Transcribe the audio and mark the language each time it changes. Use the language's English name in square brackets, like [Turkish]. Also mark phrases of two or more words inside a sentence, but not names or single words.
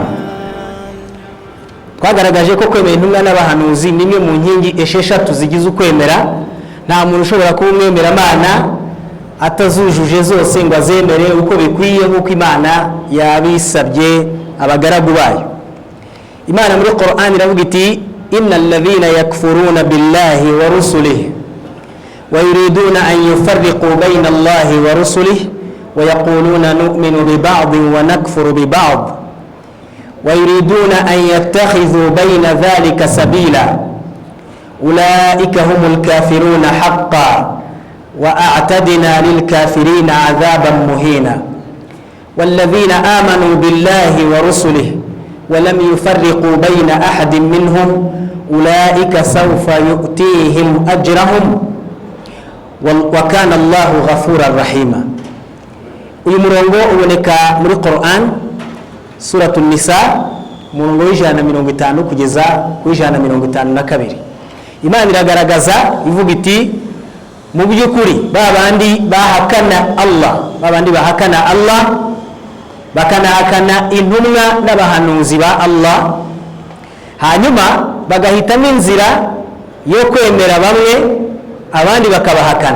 [Kinyarwanda] Twagaragaje ko kwemera intumwa n'abahanuzi ni imwe mu nkingi 6 zigize ukwemera. Nta muntu ushobora kuba umwemera Imana atazujuje zose ngo azemere uko bikwiye nk'uko Imana yabisabye abagaragu bayo. Imana muri Qur'an iravuga iti [Arabic] إن الذين يكفرون بالله ورسله ويريدون أن يفرقوا بين الله ورسله ويقولون نؤمن ببعض ونكفر ببعض ويريدون أن يتخذوا بين ذلك سبيلا أولئك هم الكافرون حقا وأعتدنا للكافرين عذابا مهينا والذين آمنوا بالله ورسله ولم يفرقوا بين أحد منهم أولئك سوف يؤتيهم أجرهم وكان الله غفورا رحيما. [Kinyarwanda] ويمرونغو uboneka muri Qur'an [Arabic] سورة النساء [Kinyarwanda] murongo w'ijana 50 kugeza ku ijana 52. Imana iragaragaza ivuga iti mu by'ukuri babandi bahakana Allah bakanahakana intumwa n'abahanuzi ba Allah, hanyuma bagahitamo inzira yo kwemera bamwe abandi bakabahakana.